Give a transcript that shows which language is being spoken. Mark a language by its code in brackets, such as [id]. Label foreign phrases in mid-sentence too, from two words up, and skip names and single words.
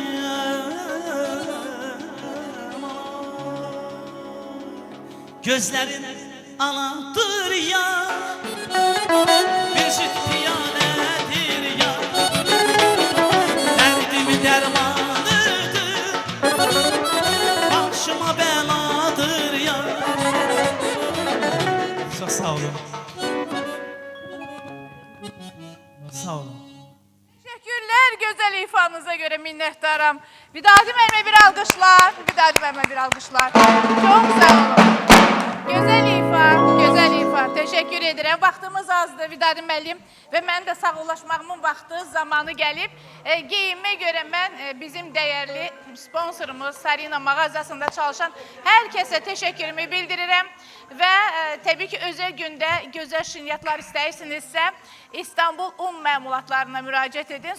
[az] Gözlərin aladır ya, bir süt piyanədir ya. Dərdim dərmanıdır, başıma bəladır ya. Çox sağ olun. Sağ olun. [tr] Teşekkürler güzel ifanıza göre minnettarım. [az] Vidadi Məmmə bir alkışlar. Vidadi Məmmə bir alkışlar. [tr] Çok sağ olun. Güzel ifa, güzel ifa. Teşekkür ederim. [az] Vaxtımız azdır Vidadi müəllim və mən də sağollaşmağımın vaxtı, zamanı gəlib. Geyinmə görə mən bizim dəyərli sponsorumuz Sarina mağazasında çalışan hər kəsə təşəkkürümü bildirirəm. Və təbii ki, özəl gündə gözəl şirniyyatlar istəyirsinizsə, İstanbul un məmulatlarına müraciət edin.